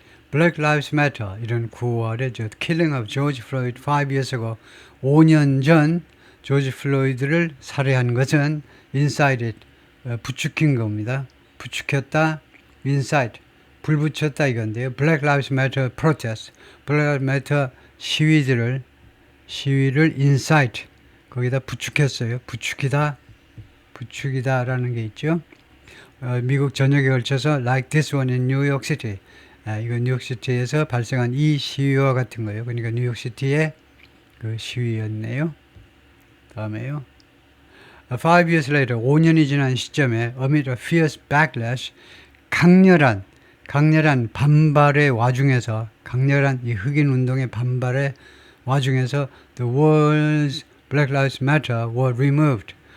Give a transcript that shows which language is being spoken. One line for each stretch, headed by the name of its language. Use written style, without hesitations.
English: Black Lives Matter
Korean: 이런 9월에
English: Killing of George Floyd 5 years ago
Korean: 5년 전 조지 플로이드를 살해한 것은
English: incite
Korean: 부추긴 겁니다. 부추겼다, incite 불 붙였다 이건데요.
English: Black Lives Matter protest, Black Lives Matter
Korean: 시위를
English: incite
Korean: 거기다 부추겼어요. 부추기다라는 게 있죠. 미국 전역에 걸쳐서
English: like this one in New York City.
Korean: 이건 뉴욕시티에서 발생한 이 시위와 같은 거예요. 그러니까 뉴욕시티의 그 시위였네요. 다음에요.
English: 5 years later,
Korean: 5년이 지난 시점에
English: amid a fierce backlash,
Korean: 강렬한 반발의 와중에서 강렬한 이 흑인 운동의 반발의 와중에서
English: the words Black Lives Matter were removed.